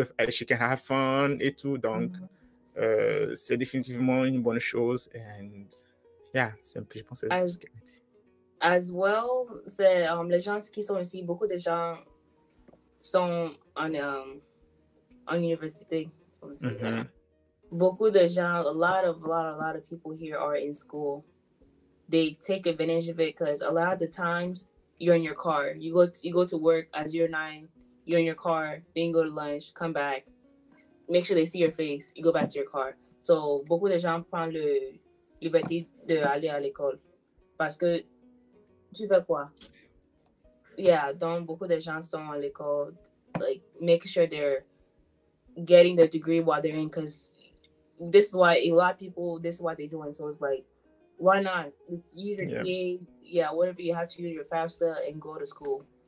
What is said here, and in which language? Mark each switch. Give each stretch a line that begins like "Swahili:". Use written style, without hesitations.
English: She can have fun
French: et tout. Donc, c'est définitivement une bonne chose.
English: And yeah,
French: je pense que c'est ce qu'elle a dit.
English: As well,
French: c'est les gens qui sont ici, beaucoup de gens sont en université. Beaucoup de gens,
English: a lot of people here are in school. They take advantage of it because a lot of the times you're in your car. You go to work as you're 9, you're in your car, then you go to lunch, come back, make sure they see your face, you go back to your car.
French: So, beaucoup de gens prennent la liberté d'aller à l'école. Parce que tu fais quoi?
English: Yeah,
French: donc beaucoup de gens sont à l'école,
English: like, make sure they're getting their degree while they're in, because this is why a lot of people, this is why they join. So it's like, why not? Use your TA, whatever you have to use your FAFSA and go to school.